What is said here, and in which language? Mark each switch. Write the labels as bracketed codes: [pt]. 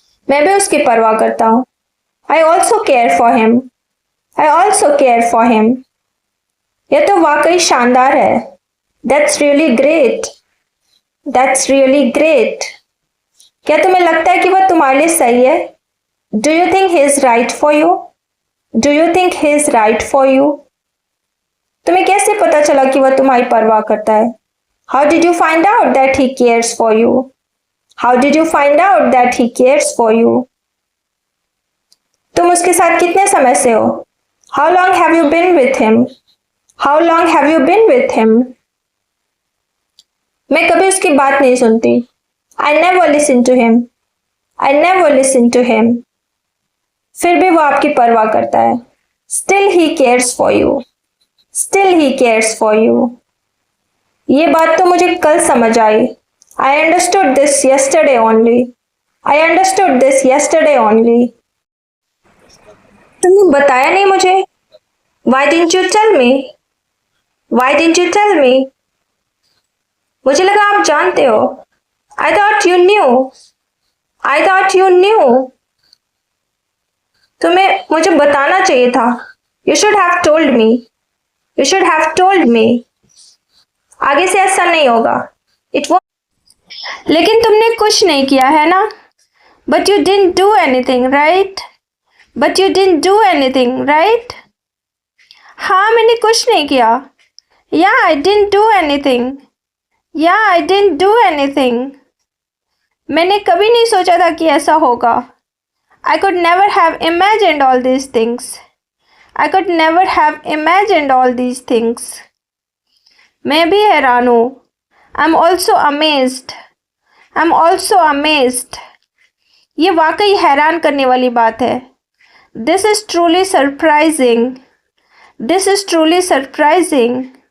[hi] मैं भी उसकी परवाह करता हूँ. [en] I also care for him. I also care for him. [hi] यह तो वाकई शानदार है. [en] That's really great. That's really great. [hi] क्या तुम्हें लगता है कि वह तुम्हारे लिए सही है? [en] Do you think he is right for you? Do you think he is right for you? [hi] तुम्हें कैसे पता चला कि वह तुम्हारी परवाह करता है? [en] How did you find out that he cares for you? How did you find out that he cares for you? [hi] तुम उसके साथ कितने समय से हो? [en] How long have you been with him? How long have you been with him? [hi] मैं कभी उसकी बात नहीं सुनती. [en] I never listen to him. I never listen to him. [hi] फिर भी वो आपकी परवाह करता है. [en] Still he cares for you. Still he cares for you. [hi] ये बात तो मुझे कल समझ आई. [en] I understood this yesterday only. I understood this yesterday only. [hi] तुमने बताया नहीं मुझे. [en] Why didn't you tell me? Why didn't you tell me? [hi] मुझे लगा आप जानते हो. [en] I thought you knew. I thought you knew. [hi] तुम्हें मुझे बताना चाहिए था. [en] You should have told me. You should have told me. [hi] आगे से ऐसा नहीं होगा. [en] It won't. [hi] लेकिन तुमने कुछ नहीं किया है ना? [en] But you didn't do anything, right? But you didn't do anything, right? [hi] हाँ, मैंने कुछ नहीं किया. [en] Yeah, I didn't do anything. Yeah, I didn't do anything. [hi] मैंने कभी नहीं सोचा था कि ऐसा होगा. [en] I could never have imagined all these things. I could never have imagined all these things. [hi] मैं भी हैरान हूँ. [en] I'm also amazed. I'm also amazed. [hi] ये वाकई हैरान करने वाली बात है. [en] This is truly surprising. This is truly surprising.